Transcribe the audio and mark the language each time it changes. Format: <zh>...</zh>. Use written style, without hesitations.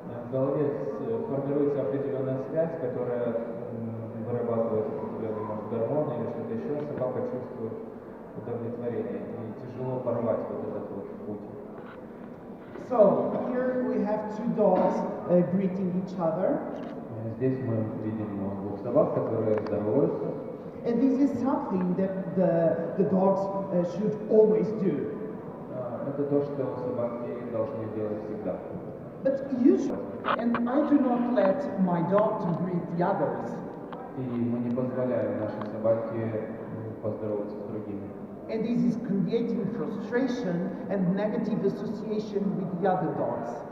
<ru>В голове формируется определенная связь, которая вырабатывает определенный гормон или что-то еще, собака чувствует удовлетворение, и тяжело порвать вот этот вот путь.</ru> <en>So here we have two dogs greeting each other.</en> <ru>Здесь мы видим двух собак, которые здороваются.</ru> <en>And this is something that the dogs should always do.</en> <ru>Это то, что собаки должны делать всегда.</ru> <en>But usually, and I do not let my dog to greet the others.</en> <ru>И мы не позволяем нашей собаке поздороваться с другими.</ru> <en>And this is creating frustration and negative association with the other dogs.</en>